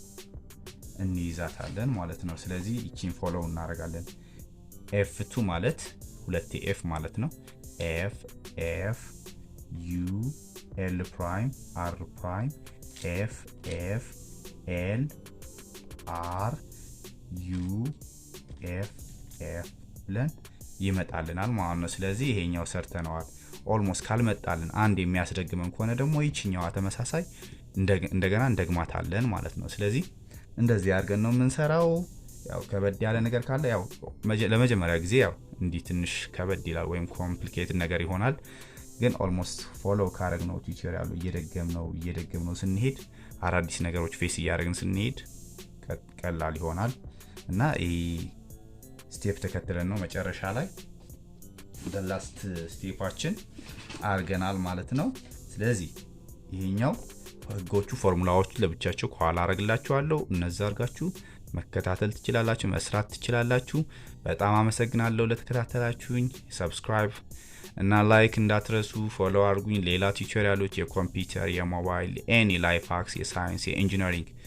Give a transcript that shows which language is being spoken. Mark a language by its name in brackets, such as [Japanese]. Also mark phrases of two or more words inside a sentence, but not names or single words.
[Amharic] እንይዛታለን ማለት ነው ስለዚህ ይቺን ፎሎው እናረጋለን F2 ማለት ሁለት F ማለት ነው [English] F F U L prime R prime F F L R U F F [Amharic] ብለን ይመጣልናል ማለት ነው ስለዚህ ይሄኛው ሰርተናል ኦልሞስት ካልመጣልን አንድ የሚያስደግመን ከሆነ ደግሞ ይችኛው ተመሳሳይ እንደገና እንደግማታለን ማለት ነው ስለዚህ እንደዚህ አድርገን ነው የምንሰራው ያው ከበድ ያለ ነገር ካለ ያው ለመጀመሪያ ጊዜ ያው እንዲ ትንሽ ከበድ ይላል ወይም ኮምፕሊኬትድ ነገር ይሆናል ግን ኦልሞስት ፎሎው ካረግነው ቲዩቶሪያሉ እየደገምነው ስንሄድ አራዲስ ነገሮች ፌስ ያደርግን ስንሄድ ቀላል ይሆናል እና ስቴፕ ተከትለን ነው መጨረሻ ላይ [English] the last [Amharic] ስቴፓችን አርገናል ማለት ነው ስለዚህ ይሄኛው ህጎቹ ፎርሙላዎቹ ለብቻቸው ኋላ አረግላችኋለሁ እነዛ አርጋችሁ መከታተል ትችላላችሁ መስራት ትችላላችሁ በጣም አመሰግናለሁ ለተከታተላችሁኝ ሰብስክራይብ እና ላይክ እንዳትረሱ ፎሎው አርጉኝ ሌላ ቲዩቶሪያሎች የኮምፒውተር የሞባይል [English] any life hacks [Amharic] የሳይንስ የኢንጂነሪንግ